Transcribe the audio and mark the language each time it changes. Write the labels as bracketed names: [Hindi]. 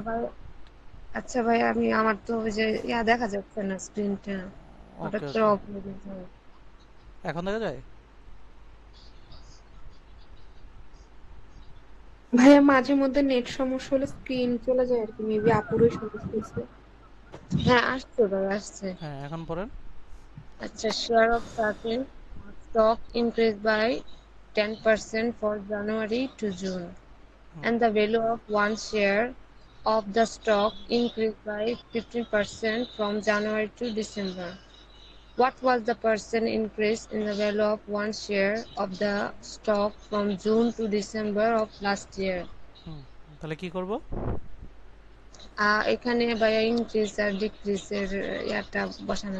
[Bangla] ভাই, আচ্ছা ভাই, আমি আমার তো ওই যে দেখা যাচ্ছে না স্ক্রিনটা, হঠাৎ ওকে করে ওকে, অফ হয়ে গেছে। এখন দেখা যায়? ভাইয়া মাঝে মধ্যে নেট সমস্যা হলে স্ক্রিন চলে যায় আর কি, মেবি আপুরই সমস্যা হয়েছে। হ্যাঁ, আসছে ভাই, আসছে। হ্যাঁ, এখন পড়েন। [English] আচ্ছা, share of certain stock increased by 10% for January to June, and the value of one share of the stock increased by 15% from January to December. What was the percent increase in the value of one share of the stock from June to December of last year? [Bangla] তাহলে কি করব? এখানে ভাইয়া increase আর ডিক্রিজের ইয়াটা বসানো